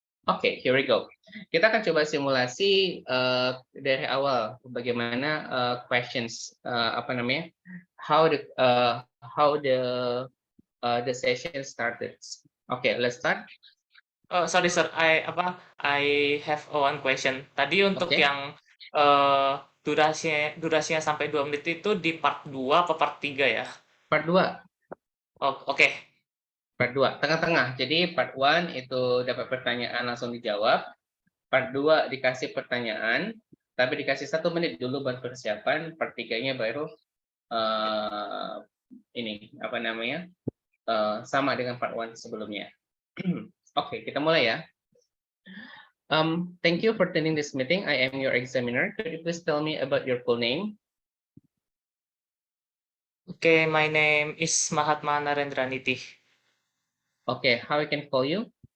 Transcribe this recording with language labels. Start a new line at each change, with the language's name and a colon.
English: Okay, here we go.
Indonesian: Kita akan coba simulasi dari awal bagaimana
English: questions how the session started. Okay, let's start. Sorry sir, I have one question.
Indonesian: Tadi untuk yang durasinya sampai 2 menit itu di part 2 apa part 3 ya?
English: Part 2.
Indonesian: Oh, oke. Part 2, tengah-tengah. Jadi part 1 itu dapat pertanyaan langsung dijawab. Part 2 dikasih pertanyaan, tapi dikasih 1 menit dulu buat persiapan, part 3-nya baru ini apa namanya sama dengan part 1 sebelumnya. Oke, kita mulai ya.
English: Thank you for attending this meeting. I am your examiner. Could you please tell me about your full name? Okay, my name is Mahatma Narendraniti. Okay, how I can call you?